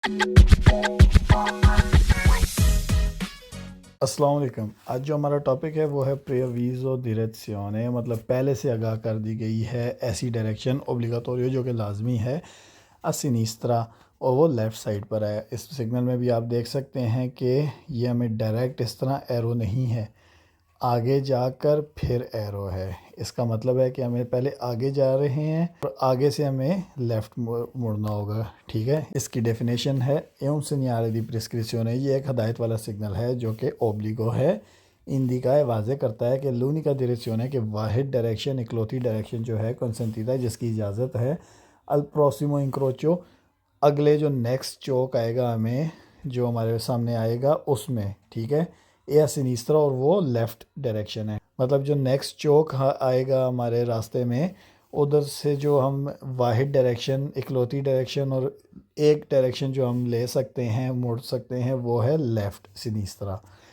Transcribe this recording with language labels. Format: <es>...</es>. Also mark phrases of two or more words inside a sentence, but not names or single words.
<ur>السلام علیکم. آج جو ہمارا ٹاپک ہے وہ ہے</ur> <it>preavviso direzione,</it> <ur>مطلب پہلے سے آگاہ کر دی گئی ہے ایسی ڈائریکشن اوبلیگاٹوریو جو کہ لازمی ہے</ur> <it>a sinistra,</it> <ur>اور وہ لیفٹ سائیڈ پر ہے. اس سگنل میں بھی آپ دیکھ سکتے ہیں کہ یہ ہمیں ڈائریکٹ اس طرح ایرو نہیں ہے، آگے جا کر پھر ایرو ہے. اس کا مطلب ہے کہ ہمیں پہلے آگے جا رہے ہیں اور آگے سے ہمیں لیفٹ مڑنا ہوگا. ٹھیک ہے، اس کی ڈیفینیشن ہے ایوں</ur> <it>segnale di prescrizione।</it> <ur>یہ ایک ہدایت والا سگنل ہے جو کہ اوبلیگو ہے. انڈیکا واضح کرتا ہے کہ</ur> <it>l'unica direzione</it> <ur>کے واحد ڈائریکشن، اکلوتی ڈائریکشن جو ہے consentita، جس کی اجازت ہے</ur> <it>al prossimo incrocio,</it> <ur>اگلے جو نیکسٹ چوک آئے گا ہمیں، جو ہمارے سامنے آئے گا اس میں. ٹھیک ہے,</ur> <it>a sinistra,</it> <ur>اور وہ لیفٹ ڈائریکشن ہے. مطلب جو نیکسٹ چوک آئے گا ہمارے راستے میں، ادھر سے جو ہم واحد ڈائریکشن، اکلوتی ڈائریکشن اور ایک ڈائریکشن جو ہم لے سکتے ہیں، مڑ سکتے ہیں، وہ ہے لیفٹ سنسترا.</ur>